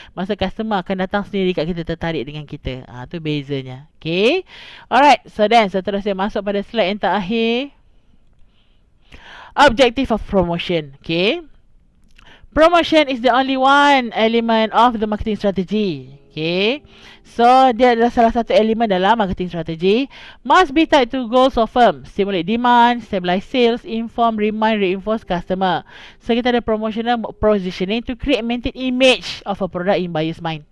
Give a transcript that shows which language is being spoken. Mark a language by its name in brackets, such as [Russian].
[Malay] Masa customer akan datang sendiri kat kita, tertarik dengan kita. Tu bezanya. Okay. Alright. So then seterusnya masuk pada slide yang terakhir. [English] Objective of promotion. Okay. Promotion is the only one element of the marketing strategy. Okay. [Malay] So, dia adalah salah satu elemen dalam marketing strategy. [English] Must be tied to goals of firm. Stimulate demand, stabilize sales, inform, remind, reinforce customer. So, [Malay] kita ada [English] promotional positioning to create maintain image of a product in buyer's mind.